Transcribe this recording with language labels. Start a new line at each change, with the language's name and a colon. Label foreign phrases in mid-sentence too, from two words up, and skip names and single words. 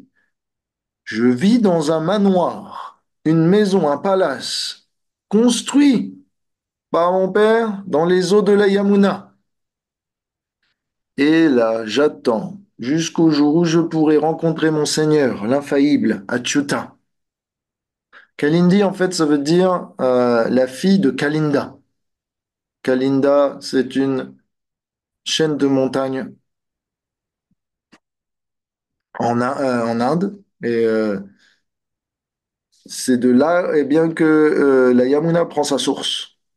French: Je vis dans un manoir, une maison, un palace, construit par mon père dans les eaux de la Yamuna. Et là, j'attends jusqu'au jour où je pourrai rencontrer mon Seigneur, l'infaillible, Achyuta. Kalindi, en fait, ça veut dire la fille de Kalinda. Kalinda, c'est une chaîne de montagnes en Inde. Et c'est de là, eh bien, que la Yamuna prend sa source.